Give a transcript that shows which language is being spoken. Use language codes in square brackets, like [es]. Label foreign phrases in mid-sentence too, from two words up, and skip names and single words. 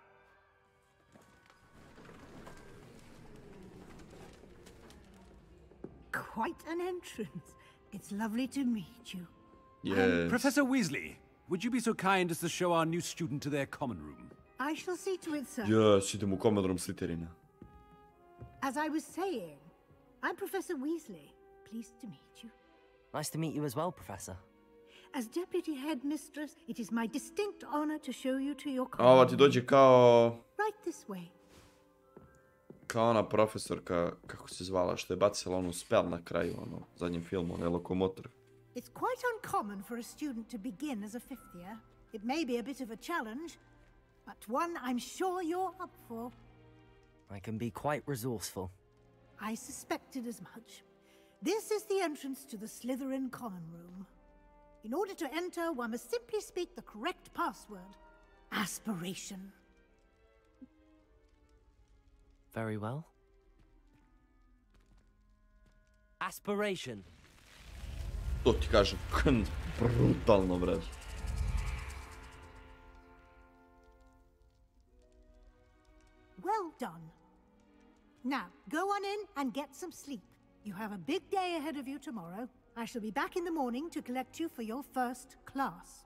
[en] Quite an entrance. It's lovely to meet you. Yes. Professor Weasley, would you be so kind as to show our new student to their common room? I shall see to it, sir. Yes, [hr] idem u [en] common room [hr] Slytherina. [en] As I was saying, I'm Professor Weasley. Pleased to meet you. Nice to meet you as well, Professor. As Deputy Headmistress, it is my distinct honor to show you to your A common [hr] ova ti [en] room. [hr] dođe kao... [en] Right this way. [hr] Kao ona profesorka, kako se zvala, što je bacila onu spell na kraju, ono, zadnjem filmu, onaj lokomotor. [en] It's quite uncommon for a student to begin as a fifth year. It may be a bit of a challenge, but one I'm sure you're up for. I can be quite resourceful. I suspected as much. This is the entrance to the Slytherin common room. In order to enter, one must simply speak the correct password. Aspiration. Very well. Aspiration. [hr] To ti kažem, brutalno, brad. [en] Well done. Now, go on in and get some sleep. You have a big day ahead of you tomorrow. I shall be back in the morning to collect you for your first class.